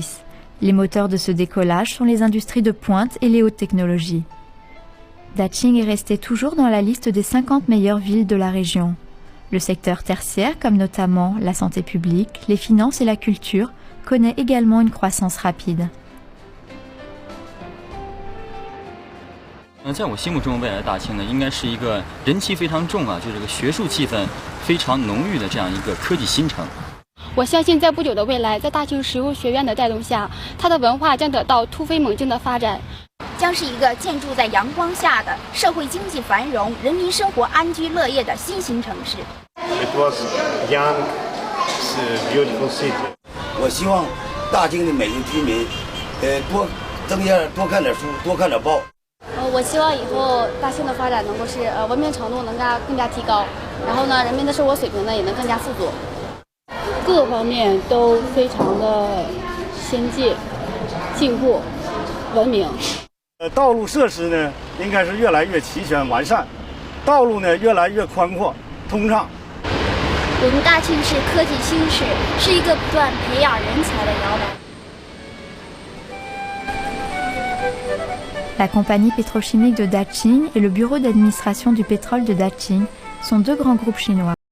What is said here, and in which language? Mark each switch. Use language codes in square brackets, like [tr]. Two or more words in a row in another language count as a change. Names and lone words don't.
[fr] Les moteurs de ce décollage sont les industries de pointe et les hautes technologies. Daqing est resté toujours dans la liste des 50 meilleures villes de la région. Le secteur tertiaire, comme notamment la santé publique, les finances et la culture, connaît également une croissance rapide. [zh] 在我心目中，未来的大庆呢，应该是一个人气非常重啊，就这个学术气氛非常浓郁的这样一个科技新城。我相信，在不久的未来，在大庆石油学院的带动下，它的文化将得到突飞猛进的发展，将是一个建筑在阳光下的社会经济繁荣、人民生活安居乐业的新型城市。 [en] It was young, it's a beautiful city. [zh] 我希望大庆的每个居民，多看点书，多看点报。我希望以后大庆的发展能够是文明程度能更加提高，然后呢，人民的生活水平呢也能更加富足，各方面都非常的先进、进步、文明。道路设施呢，应该是越来越齐全完善，道路呢越来越宽阔通畅。我们大庆市科技新市，是一个不断培养人才的摇篮。 [fr] La compagnie pétrochimique de Daqing et le bureau d'administration du pétrole de Daqing sont deux grands groupes chinois.